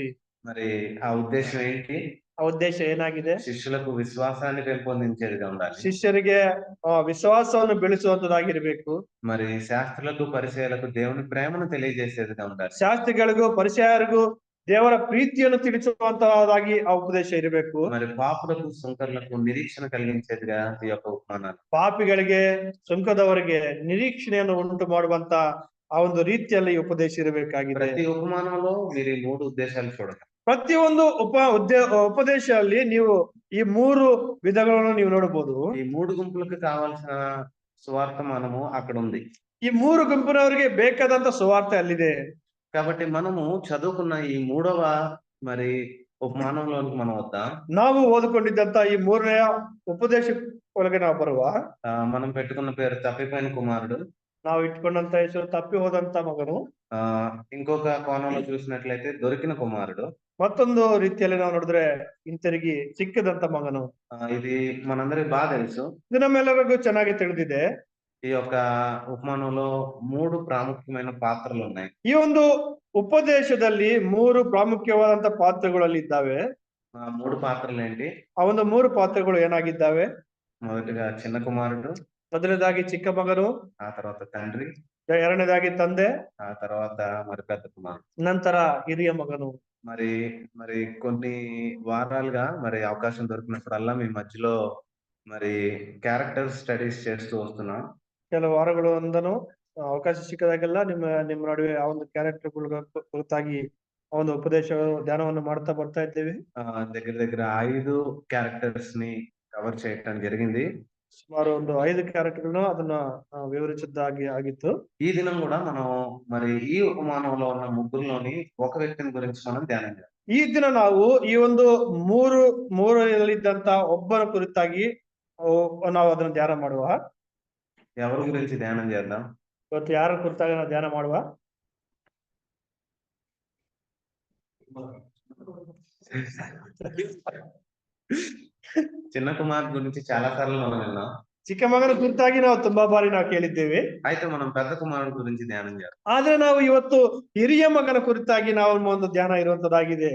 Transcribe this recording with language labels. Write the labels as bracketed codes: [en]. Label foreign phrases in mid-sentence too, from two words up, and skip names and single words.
[te] మరి ఆ ఉద్దేశం ఏంటి? [kn] ಆ ಉದ್ದೇಶ ಏನಾಗಿದೆ? [te] శిష్యులకు విశ్వాసాన్ని పెంపొందించేదిగా ఉండాలి. [kn] ಶಿಷ್ಯರಿಗೆ ವಿಶ್ವಾಸವನ್ನು ಬೆಳೆಸುವಂತದಾಗಿರ್ಬೇಕು. [te] మరి శాస్త్రులకు పరిచయాలకు దేవుని ప్రేమను తెలియజేసేదిగా ఉండాలి. [kn] ಶಾಸ್ತ್ರಿಗಳಿಗೂ ಪರಿಚಯರಿಗೂ ದೇವರ ಪ್ರೀತಿಯನ್ನು ತಿಳಿಸುವಂತದಾಗಿ ಆ ಉಪದೇಶ ಇರಬೇಕು. [te] మరి పాపులకు సుంకర్లకు నిరీక్షణ కలిగించేదిగా ఈ యొక్క ఉపమానాలు. [kn] ಪಾಪಿಗಳಿಗೆ ಸುಂಕದವರಿಗೆ ನಿರೀಕ್ಷಣೆಯನ್ನು ಉಂಟು ಮಾಡುವಂತ ಆ ಒಂದು ರೀತಿಯಲ್ಲಿ ಉಪದೇಶ ಇರಬೇಕಾಗಿದೆ. [te] ప్రతి ఉపమానంలో మీరు ఈ 3 ఉద్దేశాలు చూడండి. [kn] ಪ್ರತಿಯೊಂದು ಉಪದೇಶದಲ್ಲಿ ನೀವು ಈ 3 ವಿಧಗಳನ್ನು ನೀವು ನೋಡಬಹುದು. [te] ఈ 3 గుంపులకు కావాల్సిన సువార్తమానము అక్కడ ఉంది. [kn] ಈ 3 ಗುಂಪಿನವರಿಗೆ ಬೇಕಾದಂತ ಸುವಾರ್ತೆ ಅಲ್ಲಿದೆ. [te] కాబట్టి మనము చదువుకున్న ఈ 3వ మరి ఉపమానంలోనికి మనం వద్దాం. [kn] ನಾವು ಓದಿಕೊಂಡಿದ್ದಂತ ಈ 3ನೇ ಉಪದೇಶ ಒಳಗೆ ನಾವು ಬರುವ [te] మనం పెట్టుకున్న పేరు తప్పిపోయిన కుమారుడు. [kn] ನಾವು ಇಟ್ಕೊಂಡಂತ ಹೆಸರು ತಪ್ಪಿ ಹೋದಂತ ಮಗನು. [te] ఇంకొక కోణంలో చూసినట్లయితే దొరికిన కుమారుడు. [kn] ಮತ್ತೊಂದು ರೀತಿಯಲ್ಲಿ ನಾವು ನೋಡಿದ್ರೆ ಹಿಂತಿರುಗಿ ಸಿಕ್ಕಿದಂತ ಮಗನು. [te] ఇది మనందరికి బాగా తెలుసు. [kn] ಇದು ನಮ್ಮೆಲ್ಲರಿಗೂ ಚೆನ್ನಾಗಿ ತಿಳಿದಿದೆ. [te] ఈ యొక్క ఉపమానంలో 3 ప్రాముఖ్యమైన పాత్రలు ఉన్నాయి. [kn] ಈ ಒಂದು ಉಪದೇಶದಲ್ಲಿ 3 ಪ್ರಾಮುಖ್ಯವಾದಂತ ಪಾತ್ರಗಳಲ್ಲಿ ಇದ್ದಾವೆ. [te] 3 పాత్రలు ఏంటి? [kn] ಆ ಒಂದು 3 ಪಾತ್ರಗಳು ಏನಾಗಿದ್ದಾವೆ? [te] మొదటిగా చిన్న కుమారుడు, [kn] ಮೊದಲನೇದಾಗಿ ಚಿಕ್ಕ ಮಗನು, [te] ఆ తర్వాత తండ్రి, [kn] ಎರಡನೇದಾಗಿ ತಂದೆ, [te] ఆ తర్వాత మరి పెద్ద కుమారుడు, [kn] ನಂತರ ಹಿರಿಯ ಮಗನು. [te] మరి మరి కొన్ని వారాలుగా మరి అవకాశం దొరికినప్పుడల్లా మీ మధ్యలో మరి [en] character studies [te] చేస్తూ వస్తున్నాం. [kn] ಕೆಲವು ವಾರಗಳಿಂದನೂ ಅವಕಾಶ ಸಿಕ್ಕದಾಗೆಲ್ಲ ನಿಮ್ಮ ನಡುವೆ ಆ ಒಂದು ಕ್ಯಾರೆಕ್ಟರ್ ಕುರಿತಾಗಿ ಆ ಒಂದು ಉಪದೇಶ ಧ್ಯಾನವನ್ನು ಮಾಡ್ತಾ ಬರ್ತಾ ಇದ್ದೇವೆ. [te] దగ్గర దగ్గర 5 క్యారెక్టర్స్ ని కవర్ చేయటం జరిగింది. [kn] ಸುಮಾರು ಒಂದು 5 ಕ್ಯಾರೆಕ್ಟರ್ಗಳನ್ನು ಅದನ್ನ ವಿವರಿಸಿದ್ದಾಗಿ ಆಗಿತ್ತು. [te] ఈ దినం కూడా మనం మరి ఈ ఉపమానంలో ఉన్న ముగ్గురులోని ఒక వ్యక్తిని గురించి మనం ధ్యానం చేద్దాం. [kn] ಈ ದಿನ ನಾವು ಈ ಒಂದು ಮೂರಲ್ಲಿದ್ದಂತ ಒಬ್ಬನ ಕುರಿತಾಗಿ ನಾವು ಅದನ್ನ ಧ್ಯಾನ ಮಾಡುವ. [te] ఎవరి గురించి ధ్యానం చేద్దాం? [kn] ಇವತ್ತು ಯಾರ ಕುರಿತಾಗಿ ನಾವು ಧ್ಯಾನ ಮಾಡುವ? [te] చిన్న కుమార్ గురించి చాలా సార్లు మనం విన్నాం. [kn] ಚಿಕ್ಕ ಮಗನ ಕುರಿತಾಗಿ ನಾವು ತುಂಬಾ ಬಾರಿ ನಾವು ಕೇಳಿದ್ದೇವೆ. [te] అయితే మనం పెద్ద కుమారుడు గురించి ధ్యానం చేద్దాం. [kn] ಆದ್ರೆ ನಾವು ಇವತ್ತು ಹಿರಿಯ ಮಗನ ಕುರಿತಾಗಿ ನಾವು ಒಂದು ಧ್ಯಾನ ಇರುವಂತದಾಗಿದೆ.